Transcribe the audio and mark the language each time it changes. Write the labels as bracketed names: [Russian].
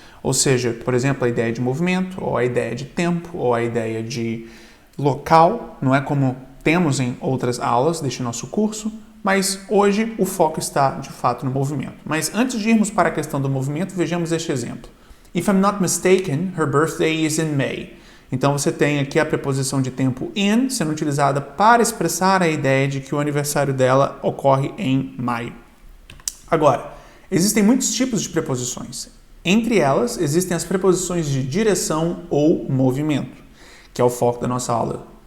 [Portuguese] Ou seja, por exemplo, a ideia de movimento, ou a ideia de tempo, ou a ideia de local, não é como temos em outras aulas deste nosso curso, mas hoje o foco está, de fato, no movimento. Mas antes de irmos para a questão do movimento, vejamos este exemplo. [English] If I'm not mistaken, her birthday is in May. [Portuguese] Então você tem aqui a preposição de tempo in sendo utilizada para expressar a ideia de que o aniversário dela ocorre em maio. Agora, existem muitos tipos de preposições. Entre elas, existem as preposições de direção ou movimento, que é o foco da nossa aula.